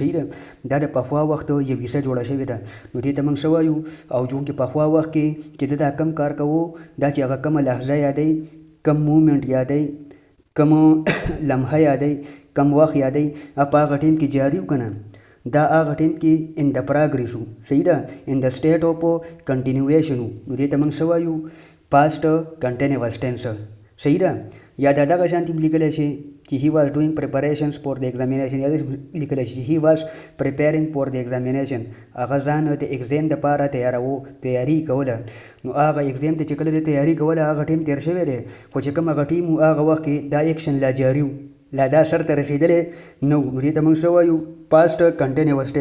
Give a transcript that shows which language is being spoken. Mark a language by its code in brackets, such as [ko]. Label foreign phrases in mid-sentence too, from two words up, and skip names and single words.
[ps] صحیح ده، دا د پخوا وخت یو کیسه جوړه شوې ده. نو دې ته موږ څه وایو، او چونکې پخوا وخت کې چې ده دا کم کار کوو، دا چې هغه کومه لحظه یادوي، کم مومنټ یادوي، کم لمحه یادوي، کم وخت یادوي، په هغه ټیم کې جاري و که نه، دا هغه ټیم کې [en] in the progress [ps] و. صحیح ده، [en] in the state of continuation [ps] و. نو دې ته موږ څه وایو، [en] past continuous tense. [ps] صحیح ده. یا دا دغه شانتي لیکلی شي چې [en] he was doing preparations for the examination، [ps] یا لیکلی شي [en] he was preparing for the examination، [ps] هغه ځان د ایگزام دپاره تیاري کوله. نو هغه ایگزام ته چې کله د تیاري کوله هغه ټیم تېر شوی دی، خو چې کوم هغه ټیم و هغه وخت کې دا ایکشن لا جاري و، لا دا سر ته رسېدلی نه و. نو دې ته موږ څه وایو، [en] past continuous tense.